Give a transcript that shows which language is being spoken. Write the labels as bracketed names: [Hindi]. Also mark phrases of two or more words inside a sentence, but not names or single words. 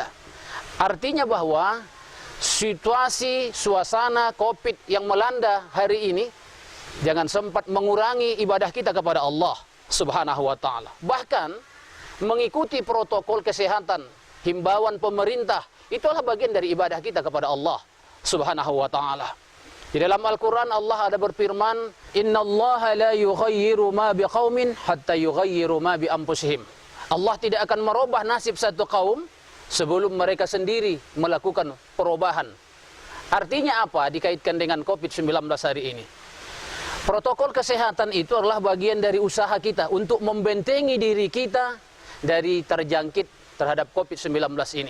[Indonesian] Artinya bahwa situasi suasana Covid yang melanda hari ini jangan sempat mengurangi ibadah kita kepada Allah [Arabic] سبحانه وتعالى. [Indonesian] Bahkan mengikuti protokol kesehatan, himbauan pemerintah, itulah bagian dari ibadah kita kepada Allah [Arabic] سبحانه وتعالى. [Indonesian] Di dalam Al-Quran Allah ada berfirman, [Arabic] إن الله لا يغير ما بقوم حتى يغيروا ما بأنفسهم. [Indonesian] Allah tidak akan merubah nasib satu kaum sebelum mereka sendiri melakukan perubahan. Artinya apa dikaitkan dengan COVID-19 hari ini? Protokol kesehatan itu adalah bagian dari usaha kita untuk membentengi diri kita dari terjangkit terhadap COVID-19 ini.